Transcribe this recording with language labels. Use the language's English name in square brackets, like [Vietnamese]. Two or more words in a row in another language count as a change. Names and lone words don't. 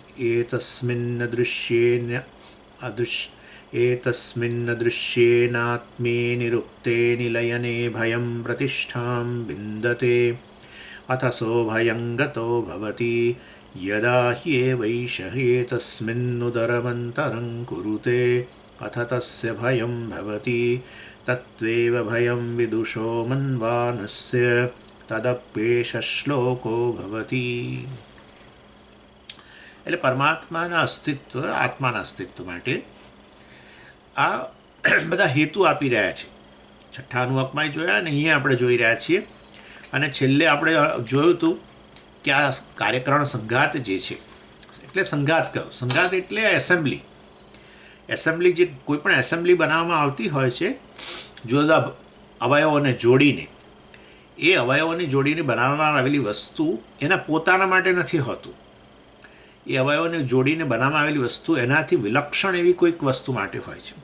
[Sanskrit] एतस्मिन्नदृश्येनात्मे निरुक्ते निलयने भयं प्रतिष्ठां विन्दते अथ सोऽभयं गतो भवति यदा ह्येवैष एतस्मिन्नुदरमन्तरं कुरुते अथ तस्य भयं भवति तत्त्वेव भयं विदुषो मन्वानस्य तदप्येष श्लोको भवति। [Gujarati] એટલે પરમાત્માના અસ્તિત્વ આત્માના અસ્તિત્વ માટે આ બધા હેતુ આપી રહ્યા છે। છઠ્ઠા અનુવાકમાં જોયા અને અહીંયા આપણે જોઈ રહ્યા છીએ અને છેલ્લે આપણે જોયું હતું કે આ કાર્યકરણ સંઘાત જે છે એટલે સંઘાત કહો સંઘાત એટલે એસેમ્બલી જે કોઈ પણ એસેમ્બલી બનાવવામાં આવતી હોય છે જુદા અવયવોને જોડીને એ અવયવોને જોડીને બનાવવામાં આવેલી વસ્તુ એના પોતાના માટે નથી હોતું એ અવયવોને જોડીને બનાવવામાં આવેલી વસ્તુ એનાથી વિલક્ષણ એવી કોઈક વસ્તુ માટે હોય છે।